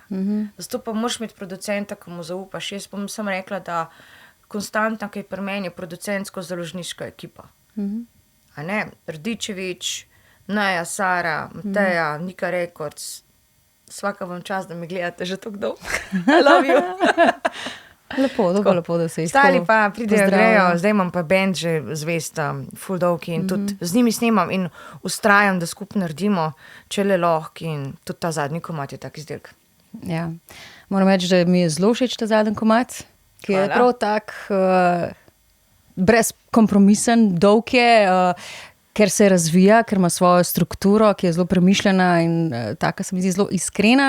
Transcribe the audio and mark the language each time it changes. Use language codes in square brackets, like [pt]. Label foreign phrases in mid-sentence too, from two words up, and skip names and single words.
[sl] Zato pa moraš imeti producenta, ki mu zaupaš. Jaz bom sem rekla, da konstantna, ki je pri meni, je producentsko-založniška ekipa. A ne, Rdičevič, Naja, Sara, Mateja, Nika Records, [hr] svaka vam čas, [sl] da me gledate že tako dolgo. [en] I love you. [sl] Lepo, da se Stali pa pridejo, grejo, zdaj imam pa band že zvest, full dolgi in tudi z njimi snemam in ustrajam, da skupaj naredimo, če le lahko in tudi ta zadnji komad je tak izdelek. Ja. Moram reči, da mi je zelo všeč ta zadnji komad, ki je prav tak brezkompromisen, dolg je, ker se razvija, ker ima svojo strukturo, ki je zelo premišljena in taka se mi zdi zelo iskrena.